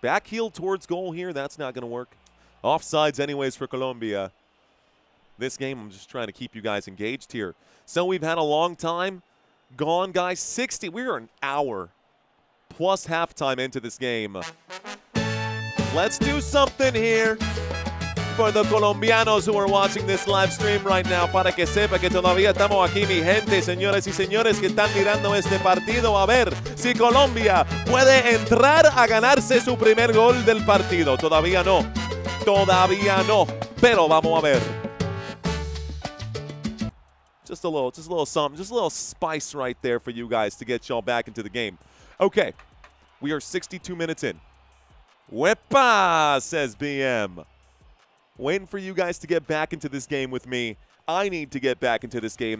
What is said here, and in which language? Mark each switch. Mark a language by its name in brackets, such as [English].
[English] Back heel towards goal here. That's not going to work. Offsides anyways for Colombia. This game, I'm just trying to keep you guys engaged here. So we've had a long time gone, guys. 60. We're an hour plus halftime into this game. Let's do something here for the colombianos who are watching this live stream right now, [Spanish] para que sepa que todavía estamos aquí, mi gente, señoras y señores que están mirando este partido, a ver si Colombia puede entrar a ganarse su primer gol del partido. Todavía no, pero vamos a ver. [English] Just a little something, just a little spice right there for you guys to get y'all back into the game. Okay, we are 62 minutes in. Wepa, says BM. Waiting for you guys to get back into this game with me. I need to get back into this game.